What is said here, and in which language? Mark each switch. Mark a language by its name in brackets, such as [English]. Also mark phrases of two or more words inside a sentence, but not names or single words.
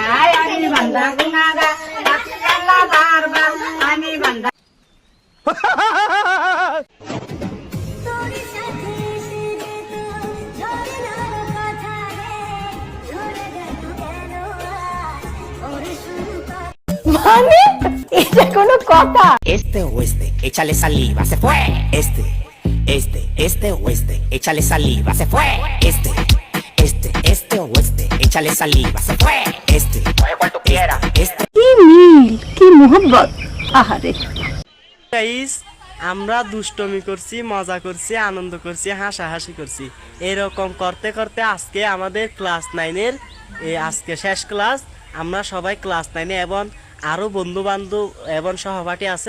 [Bangla] আমি বান্দা গুনাহগার, রাখি আল্লাহ বারবার, আমি বান্দা। মানে এটা কোনো কথা? [Spanish] Este o este, échale saliva, se fue. Este o este, échale saliva, se fue. Este o este, échale saliva, se fue. Coge cual tú quieras. [Bangla] কি মিল, কি মোহব্বত। আহারে গাইস, আমরা দুষ্টমি করছি, মজা করছি, আনন্দ করছি, হাসাহাসি করছি। এরকম করতে করতে আজকে আমাদের ক্লাস 9-এর আজকে শেষ ক্লাস। আমরা সবাই ক্লাস 9-এ এবং আরও বন্ধু বান্ধব এবং সহপাঠী আছে।